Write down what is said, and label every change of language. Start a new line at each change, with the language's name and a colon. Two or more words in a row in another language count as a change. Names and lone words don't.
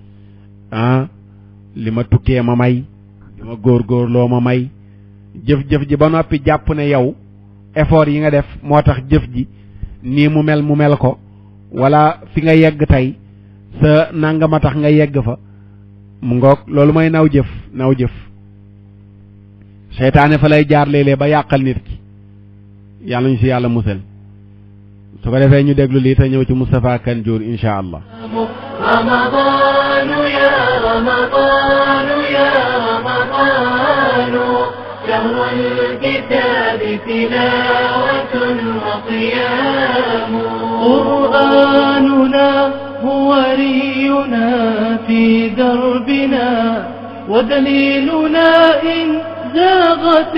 Wolof: li ma tukkee ma may li ma góorgóorloo ma may jëf-jëf ji ba noppi jàpp ne yow effort yi nga def moo tax jëf ji nii mu mel ko wala fi nga yegg tey sa nangama tax nga yegg fa mu ngoog loolu mooy naw jëf seytaane fa lay jaar léeg-léeg ba yàqal nit ki yàlla ñu si yàlla musal su ko defee ñu déglu lii te ñëw ci Moustapha Kanjour
Arabic: إن شاء الله رمضان يا رمضان يا رمضان شهر الكتاب تلاوة وصيام قرآننا هو رينا في دربنا ودليلنا إن زاغت